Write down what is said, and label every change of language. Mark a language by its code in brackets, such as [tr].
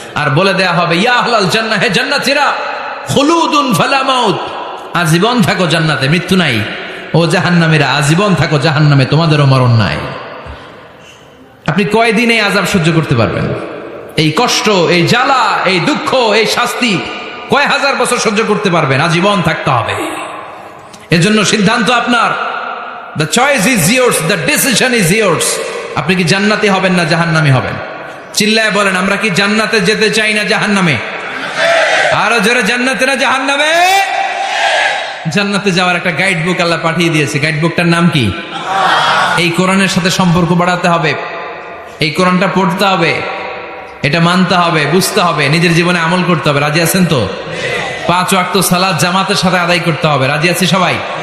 [bn] আর বলে দেয়া হবে, [ar] ইয়া আহলাল জান্নাহ, [bn] হে জান্নাতীরা, [ar] খুলুদুন ফালা মাউত, [bn] আজীবন থাকো জান্নাতে, মৃত্যু নাই। ও জাহান্নামীরা, আজীবন থাকো জাহান্নামে, তোমাদেরও মরণ নাই। আপনি কয়দিন এই আযাব সহ্য করতে পারবেন? এই কষ্ট, এই জ্বালা, এই দুঃখ, এই শাস্তি কয় হাজার বছর সহ্য করতে পারবেন? আজীবন থাকতে হবে। এজন্য সিদ্ধান্ত আপনার। [en] The choice is yours, the decision is yours. [bn] আপনি কি জান্নাতি হবেন না জাহান্নামী হবেন? চিল্লায় বলেন, আমরা কি জান্নাতে যেতে চাই না জাহান্নামে? আরো জোরে, জান্নাতে না জাহান্নামে? জান্নাতে যাওয়ার একটা গাইড বুক আল্লাহ পাঠিয়ে দিয়েছে। গাইড বুকটার নাম কি? এই কোরআনের সাথে সম্পর্ক বাড়াতে হবে, এই কোরআনটা পড়তে হবে, এটা মানতে হবে, বুঝতে হবে, নিজের জীবনে আমল করতে হবে। রাজি আছেন তো? 5 ওয়াক্ত সালাত জামাতের সাথে আদায় করতে হবে। রাজি আছি সবাই?